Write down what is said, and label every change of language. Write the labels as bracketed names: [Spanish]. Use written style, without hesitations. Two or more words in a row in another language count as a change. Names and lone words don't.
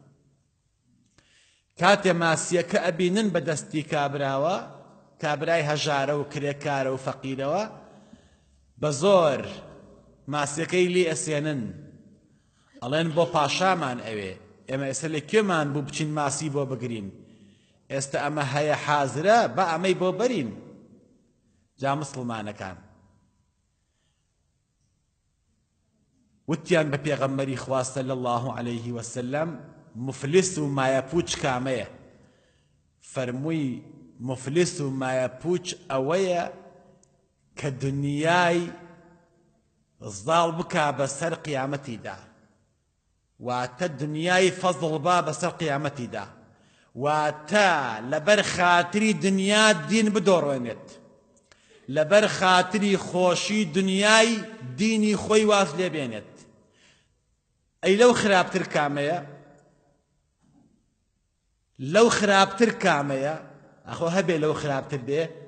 [Central Kurdish] کاتێ ماسیەکە ئەبینن بە دەستی کابراوە کابرای هەژارە و کرێکارە و فەقیرەوە بە زۆر ماسیەکەی لێ ئەسێنن ئەڵێن بۆ پاشامان ئەوێ ئێمە ئێستا لە کوێمان بوو بچین ماسی بۆ بگرین ئێستا ئەمە هەیە حازرە بە ئەمەی بۆ بەرین جا مسڵمانەکان وتیان بە پێغەمبەری خوا [Arabic] صلی الله عليه وسلم [Central Kurdish] مفلس و مایەپوچ کامەیە فەرمووی مفلس و مایەپوچ ئەوەیە کە دنیای زاڵ بکا بەسەر قیامەتیدا واتە دنیای فەزڵ با بەسەر قیامەتیدا واتە لەبەر خاتری دنیا دین بدۆڕێنێت لەبەر خاتری خۆشی دنیای دینی خۆی واز لێبێنێت ئەی لەو خراپتر کامەیە لەو خراپتر کامەیە ئەخۆ هەبێ لەو خراپتر بێ